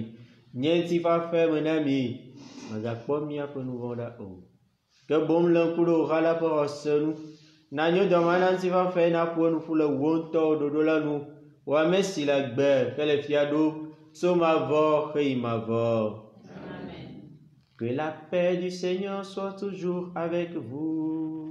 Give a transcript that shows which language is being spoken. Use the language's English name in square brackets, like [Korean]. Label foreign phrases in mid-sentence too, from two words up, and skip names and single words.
[Ewe] Nye ŋutifafa me na mi. Megakpɔ miaƒe nu vɔ̃ ɖa o. Ke boŋ le ŋku ɖe wò xa la ƒe xɔse nu. Nanyo dɔma na ŋutifafa naƒo enuƒu le wò ŋutɔ ɖoɖo la nu. Wò ame si le agbe ke le fia ɖo tso mavɔ xe yi mavɔ. [French] Que la paix du Seigneur soit toujours avec vous.